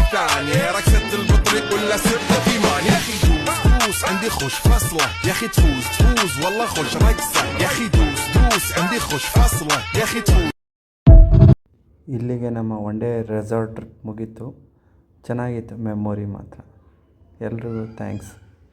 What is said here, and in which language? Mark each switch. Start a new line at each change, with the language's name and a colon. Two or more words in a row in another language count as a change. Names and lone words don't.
Arabic: ثانية رقصة البطريق ولا سبت كيمان يا اخي دوس عندي خوش فصلة يا اخي تفوز والله خوش رقصة يا اخي دوس عندي خوش فصلة يا اخي تفوز.
Kannada: ಇಲ್ಲಿಗೆ ನಮ್ಮ
English: one day resort trip
Kannada: ಮುಗೀತು. ಚೆನ್ನಾಗಿತ್ತು ಮೆಮೊರಿ ಮಾತ್ರ. ಎಲ್ರಿಗೂ ಥ್ಯಾಂಕ್ಸ್.